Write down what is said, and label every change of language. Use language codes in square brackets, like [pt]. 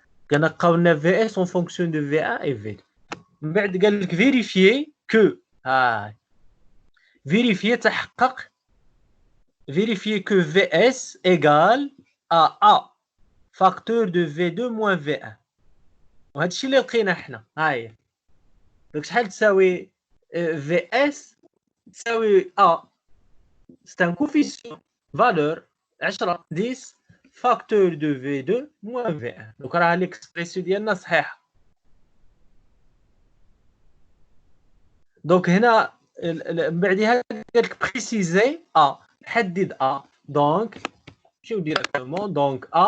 [ar] كنلقاو لنا [fr] VS en fonction de V1 et V2. [ar] من بعد قال لك [fr] vérifier que vérifier تحقق vérifier que VS égale à A facteur de V2 moins V1. [ar] وهادشي اللي لقينا حنا. ها هي. دونك شحال تساوي VS تساوي A. [fr] C'est un coefficient valeur 10 facteur de V2 moins V1. [ar] Donc راه [fr] l'expression [ar] ديالنا صحيحه. دونك هنا من بعدها قال لك بريسيزي حدد دونك نمشيو ديريكتومون.